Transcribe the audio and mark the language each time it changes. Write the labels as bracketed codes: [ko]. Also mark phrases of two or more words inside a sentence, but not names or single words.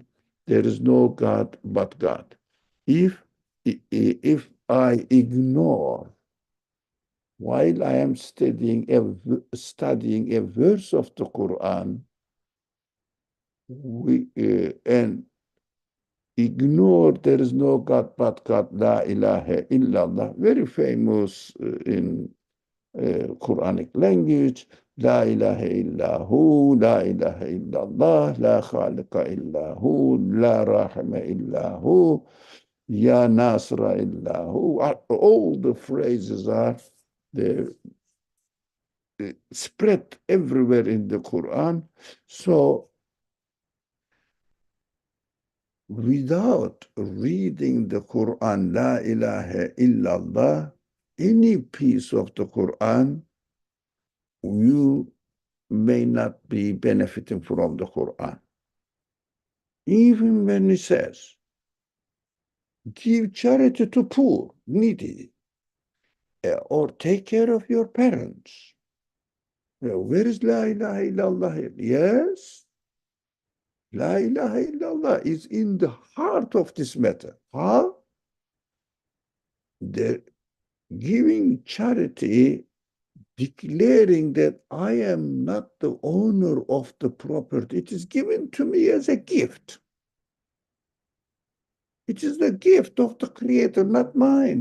[en] There is no God but God. If I ignore while I am studying a verse of the Quran, and ignore there is no God but God, [ar] لا إله إلا الله, [en] very famous in Quranic language, [ar] لا إله إلا هو، لا إله إلا الله، لا خالق إلا هو، لا رحيم إلا هو، يا ناصر إلا هو. [en] All the phrases are the, spread everywhere in the Quran. So without reading the Quran, [ar] لا إله إلا الله, [en] any piece of the Quran, you may not be benefiting from the Quran. Even when it says, give charity to poor, needy, or take care of your parents. Where is [ar] لا إله إلا الله? [en] Yes, [ar] لا إله إلا الله [en] is in the heart of this matter. How? The giving charity, declaring that I am not the owner of the property. It is given to me as a gift. It is the gift of the Creator, not mine.